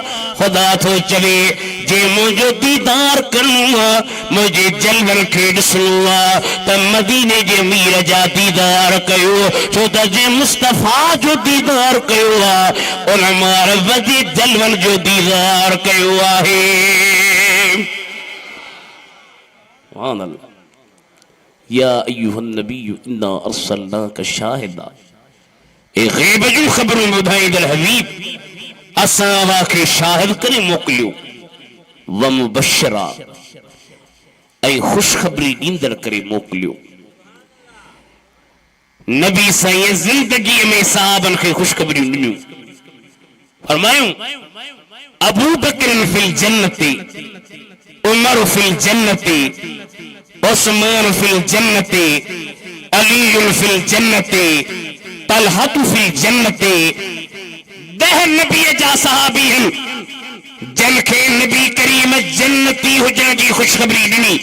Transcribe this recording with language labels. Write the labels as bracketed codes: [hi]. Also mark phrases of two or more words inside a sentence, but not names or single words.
[sd] खुदा थो चवे जे मुंहिंजो दीदार करणो आहे, मुंहिंजे जलवनि खे ॾिसणो आहे त मदीने जे मीर जा दीदार कयो, छो त जे मुस्तफ़ा जो दीदार कयो आहे उन मां वधीक जलवनि जो दीदार कयो आहे। [ar] سبحان الله. يا أيها النبي إنا أرسلناك شاهدا, [sd] ए ग़ैब जूं ख़बरूं ॿुधाईंदड़ हबीब असां वाखे शाहिद करे मोकिलियो, [ar] ومبشرا [sd] ऐं ख़ुशख़बरी ॾींदड़ करे मोकिलियो। नबी साईं ज़िंदगीअ में सहाबनि खे ख़ुशख़बरियूं ॾिनियूं। [ar] फरमायूं أبو بكر في الجنة، عمر في الجنة، عثمان في الجنة، علي في الجنة، طلحة في الجنة. [sd] 10 नबीअ जा सहाबी आहिनि जिन खे नबी करीम जन्नती हुजण जी ख़ुशख़बरी ॾिनी।